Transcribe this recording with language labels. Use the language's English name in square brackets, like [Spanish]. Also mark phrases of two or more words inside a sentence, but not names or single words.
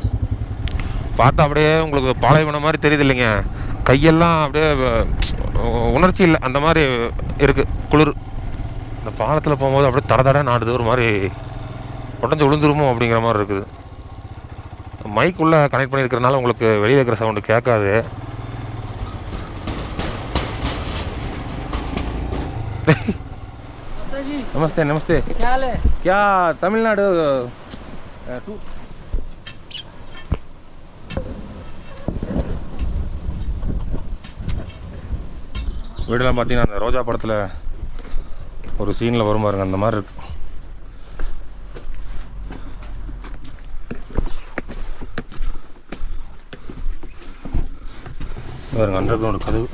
[Tamil] பார்த்தா அப்படியே உங்களுக்கு பாலைவனம் மாதிரி தெரியுது இல்லைங்க. கையெல்லாம் அப்படியே உணர்ச்சி இல்லை, அந்த மாதிரி இருக்குது. குளிர். இந்த பாலத்தில் போகும்போது அப்படியே தட நாடுது, ஒரு மாதிரி உடஞ்சி விழுந்துருமோ அப்படிங்கிற மாதிரி இருக்குது. மைக்குள்ளே கனெக்ட் பண்ணியிருக்கிறதுனால உங்களுக்கு வெளியில் இருக்கிற சவுண்டு கேட்காது. [Hindi] नमस्ते नमस्ते, क्या हाल है? [Tamil] क्या तमिलनाडु टू வீடெல்லாம் பார்த்தீங்கன்னா அந்த ரோஜா படத்தில் ஒரு சீனில் வரும் பாருங்க, அந்த மாதிரி இருக்கு. பாருங்க [English] under ground [Tamil] கதவு.